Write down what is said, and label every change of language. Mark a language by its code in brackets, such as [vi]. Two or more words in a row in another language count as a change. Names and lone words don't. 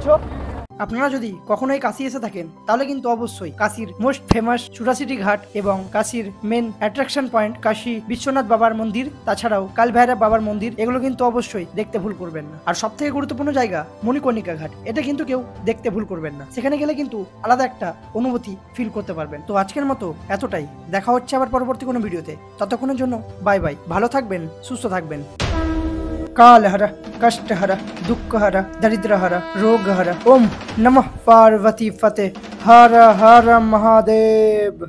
[bn] আপনারা যদি কখনোই কাশী এসে থাকেন তাহলে কিন্তু অবশ্যই কাশীর [en] most famous [bn] চুরাশিটি ঘাট এবং কাশীর [en] main attraction point [bn] কাশী বিশ্বনাথ বাবার মন্দির, তাছাড়াও কালভৈরব বাবার মন্দির, এগুলো কিন্তু অবশ্যই দেখতে ভুল করবেন না। আর সব থেকে গুরুত্বপূর্ণ জায়গা মণিকর্ণিকা ঘাট, এটা কিন্তু কেউ দেখতে ভুল করবেন না। সেখানে গেলে কিন্তু আলাদা একটা অনুভূতি ফিল করতে পারবেন। তো আজকের মতো এতটাই, দেখা হচ্ছে আবার পরবর্তী কোনো ভিডিওতে। ততক্ষণের জন্য [en] bye bye, [bn] ভালো থাকবেন, সুস্থ থাকবেন। [sa] कालहर कष्टहर दुःखहर दरिद्रहर रोगहर। ओम नमः पार्वती फते हर हर महादेव।